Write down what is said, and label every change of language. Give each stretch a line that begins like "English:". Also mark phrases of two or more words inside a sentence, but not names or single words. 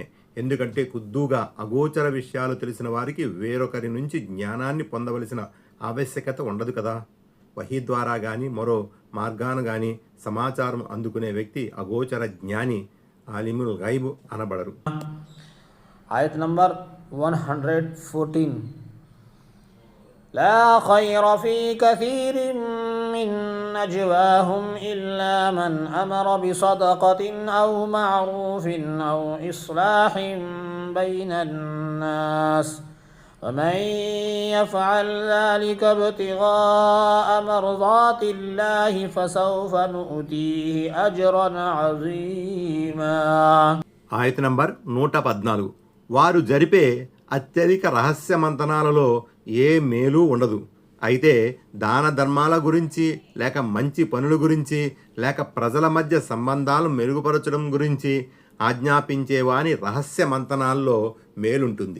Telugu: ఎందుకంటే కుద్దుగా అగోచర విషయాలు తెలిసిన వారికి వేరొకరి నుంచి జ్ఞానాన్ని పొందవలసిన ఆవశ్యకత ఉండదు కదా. వహీ ద్వారా కానీ మరో మార్గాన కానీ సమాచారం అందుకునే వ్యక్తి అగోచర జ్ఞాని,
Arabic: عالم الغيب
Telugu: అనబడరు. ఆయత్ నంబర్ 114.
Arabic: لا خير في كثير من نجواهم إلا من أمر بصدقة أو معروف أو إصلاح بين الناس ومن يفعل ذلك ابتغاء مرضات الله فسوف نؤتيه أجرا عظيما.
Telugu: ఆయత్ నంబర్ 114. వారు జరిపే అత్యధిక రహస్య మంతనాలలో ఏ మేలు ఉండదు. అయితే దాన ధర్మాల గురించి, లేక మంచి పనుల గురించి, లేక ప్రజల మధ్య సంబంధాలు మెరుగుపరచడం గురించి ఆజ్ఞాపించేవాని రహస్య మంతనాల్లో మేలుంటుంది.